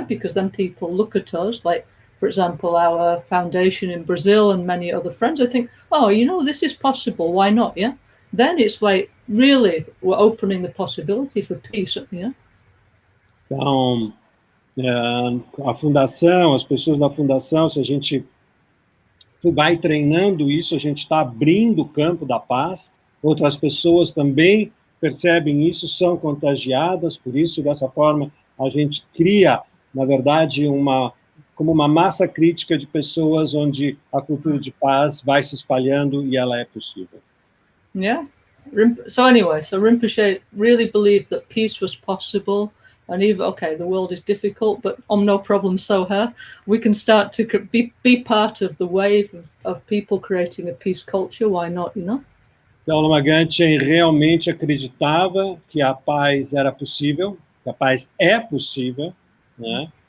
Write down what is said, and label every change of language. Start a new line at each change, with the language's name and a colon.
English: Because then people look at us, like, for example, our foundation in Brazil and many other friends, I think, oh, this is possible, why not, yeah? Then it's like, really, we're opening the possibility for peace, yeah?
Portuguese: Então, a fundação, as pessoas da fundação, se a gente vai treinando isso, a gente está abrindo o campo da paz, outras pessoas também percebem isso, são contagiadas por isso, dessa forma a gente cria, na verdade, como uma massa crítica de pessoas onde a cultura de paz vai se espalhando e ela é possível.
English: Yeah. So anyway, Rinpoche really believed that peace was possible, and even, okay, the world is difficult, but no problem, Soha, we can start to be part of the wave of people creating a peace culture, why not,
Portuguese: Então, Lama Gante realmente acreditava que a paz era possível, que a paz é possível, né?